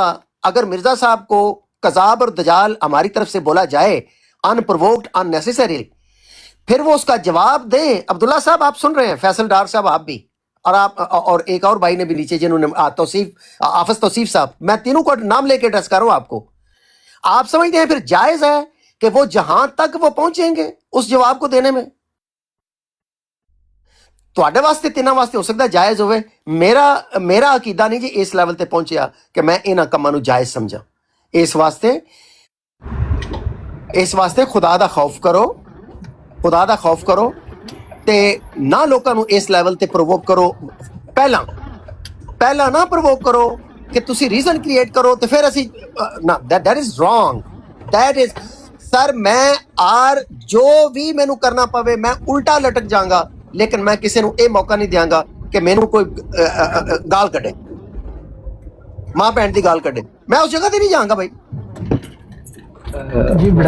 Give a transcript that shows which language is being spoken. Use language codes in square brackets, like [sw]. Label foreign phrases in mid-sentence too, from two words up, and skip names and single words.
[ur] اگر مرزا صاحب کو کذاب اور دجال ہماری طرف سے بولا جائے [en] un-provoked un-necessary, [ur] پھر وہ اس کا جواب دیں. عبداللہ صاحب آپ سن رہے ہیں، فیصل ڈار صاحب آپ بھی، اور آپ اور ایک اور بھائی نے بھی نیچے جنہوں نے حافظ توصیف صاحب، میں تینوں کو نام لے کے ایڈریس کر رہا ہوں آپ کو. آپ سمجھتے ہیں پھر جائز ہے کہ وہ جہاں تک وہ پہنچیں گے اس جواب کو دینے میں؟ [pa] تواڈے واسطے تینوں واسطے ہو سکتا ہے جائز ہوئے، میرا عقیدہ نہیں جی اس لیول تے پہنچیا کہ میں انہاں کماں نو جائز سمجھا. اس واسطے خدا دا خوف کرو، خدا دا خوف کرو تے نہ لوکاں نو اس لیول تے پرووک کرو. پہلا نہ پرووک کرو کہ تسی [en] reason create [pa] کرو تے پھر اسی [en] that is wrong. that is sir [pa] میں جو بھی مینوں کرنا پوے میں الٹا لٹک جاؤں گا، لیکن میں کسی نو اے موقع نہیں دیاں گا کہ مینوں کوئی گال کڈے، ماں بہن دی گال کڈے. میں اس جگہ تے نہیں جاؤں گا بھائی.